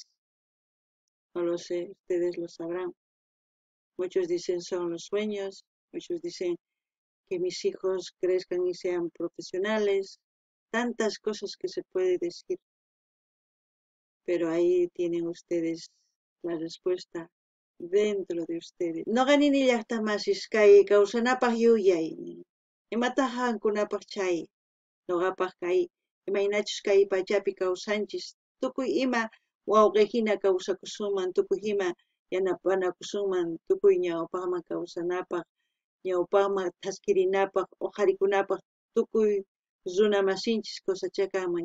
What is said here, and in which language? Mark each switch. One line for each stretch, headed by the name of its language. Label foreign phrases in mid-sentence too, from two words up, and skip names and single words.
Spanish: No lo sé, ustedes lo sabrán. Muchos dicen son los sueños, muchos dicen que mis hijos crezcan y sean profesionales, tantas cosas que se puede decir. Pero ahí tienen ustedes la respuesta dentro de ustedes.
Quechua: No ganin llaqtamasis kay kawsanapaq yuyay. Imataq qankunapaq chay. Noqapaq kay imaynachus kay pachapi kawsanchis. Tukuy ima wawqihina kawsakusunman, tukuy ima yanapanakusunman, tukuy ñawpaqman kawsanapaq, ñawpaqman taskirinapaq, uqharikunapaq tukuy runa masinchis kawsachakanman.